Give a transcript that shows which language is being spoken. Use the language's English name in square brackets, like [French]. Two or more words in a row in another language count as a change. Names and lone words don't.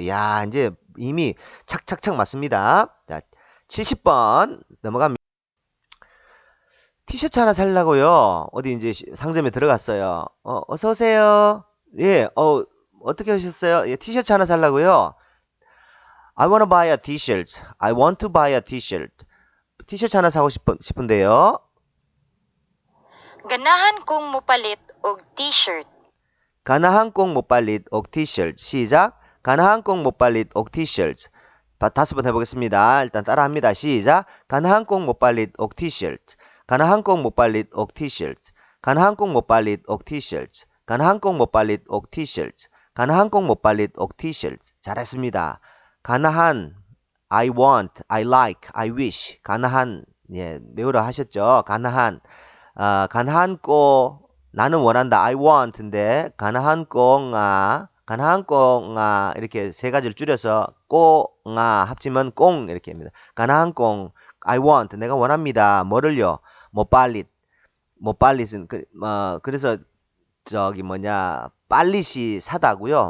[Korean] 야, 이제 이미 착착착 맞습니다. 자, 70번 넘어갑니다. 티셔츠 하나 살라고요. 어디 이제 상점에 들어갔어요. 어서 오세요. 예, 어떻게 하셨어요? 예, 티셔츠 하나 살라고요. [English] I want to buy a t-shirt. I want to buy a t-shirt. [Korean] 티셔츠 하나 사고 싶은데요. [Cebuano] Ganahan kong mopalit og t-shirt. Ganahan kong mopalit og t-shirt. [Korean] 시작. [Cebuano] Ganahan kong mopalit og t-shirt. [Korean] 5번 해보겠습니다. 일단 따라합니다. 시작. [Cebuano] Ganahan kong mopalit og t-shirt. Ganahan kong mopalit og t-shirt. Ganahan kong mopalit og t-shirt. Ganahan kong mopalit og t-shirt. Ganahan kong mopalit og t-shirt. [English] 잘했습니다. 가나한 I want, I like, I wish. [Korean] 가나한 예, 외우라 하셨죠. [Cebuano] ganahan ganahan kong [Korean] 나는 원한다. [English] I want [Korean] 인데 가나한 꽁아 가나한 꽁아 이렇게 세 가지를 줄여서 꽁아 합치면 꽁 이렇게 합니다. [Cebuano] ganahan kong [English] I want [Korean] 내가 원합니다. 뭐를요? 모빨릿은 그래서 저기 뭐냐 빨릿이 사다고요.